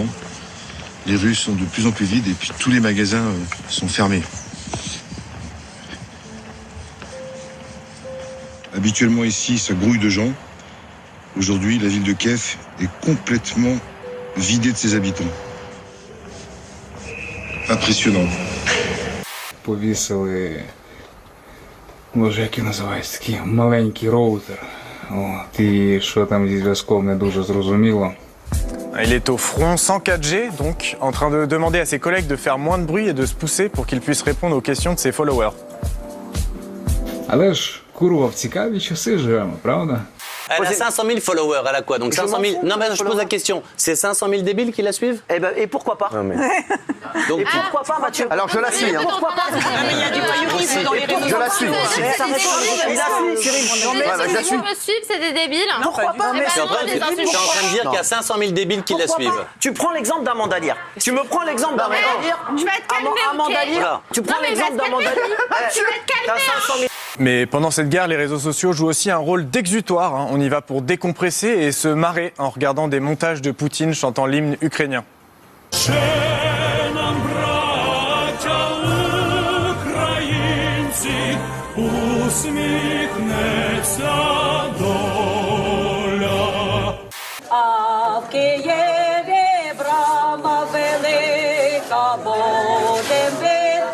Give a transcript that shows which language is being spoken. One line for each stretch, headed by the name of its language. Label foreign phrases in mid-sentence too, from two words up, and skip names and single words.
French: Les rues sont de plus en plus vides et puis tous les magasins sont fermés. Habituellement ici, ça grouille de gens. Aujourd'hui, la ville de Kiev est complètement vidée de ses habitants. Impressionnant.
Ukrainian: Повісили, може, як і називається, такий маленький роутер. От, і що там зі зв'язком не дуже зрозуміло.
French: Il est au front sans 4G, donc en train de demander à ses collègues de faire moins de bruit et de se pousser pour qu'il puisse répondre aux questions de ses followers.
Ukrainian: Але ж, курва, в цікаві часи живемо, правда?
French: Elle a 500 000 followers, elle a quoi? Donc 500 000... Non, mais je pose la question. C'est 500 000 débiles qui la suivent? Et pourquoi pas? Donc pourquoi pas, Mathieu? Alors je la suis. Pourquoi pas? Mais il y a du voyourisme dans les réseaux. Je la suis. Il la suit, Cyril. Je la suis. me suivre, c'est des débiles. Pourquoi pas? Tu es en train de dire qu'il y a 500 000 débiles qui la suivent. Tu prends l'exemple d'Amanda Lear. Tu me prends l'exemple d'Amanda Lear. Je vais te calmer, Amanda Lear. Tu prends l'exemple d'Amanda Lear. Tu vas te calmer. Mais pendant cette guerre, les réseaux sociaux jouent aussi un rôle d'exutoire. On y va pour décompresser et se marrer en regardant des montages de Poutine chantant l'hymne ukrainien.
Ukrainian: А в Києві брама велика, будем